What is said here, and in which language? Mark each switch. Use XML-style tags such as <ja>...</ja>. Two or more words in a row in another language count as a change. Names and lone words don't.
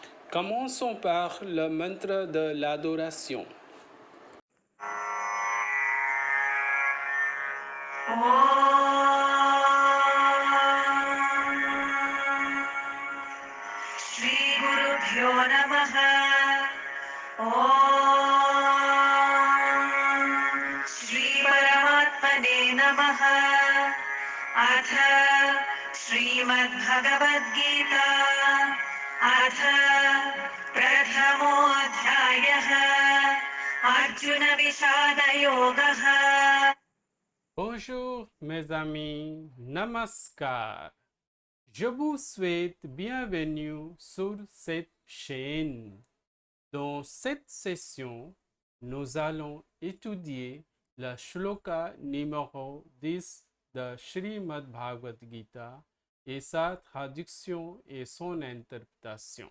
<fr>Commençons par le mantra de l'adoration.</fr> <sa>Shri Guru Bhyo Namaha. Shri Paramatmane Namaha. Atha Srimad Bhagavad Gita. Atha Prathamo Adhyayah. Arjuna Vishada Yogaha.</sa> <fr>Bonjour mes amis, namaskar. Je vous souhaite bienvenue sur cette chaîne. Dans cette session, nous allons étudier le shloka numéro 10 de Srimad Bhagavad Gita et sa traduction et son interprétation.</fr>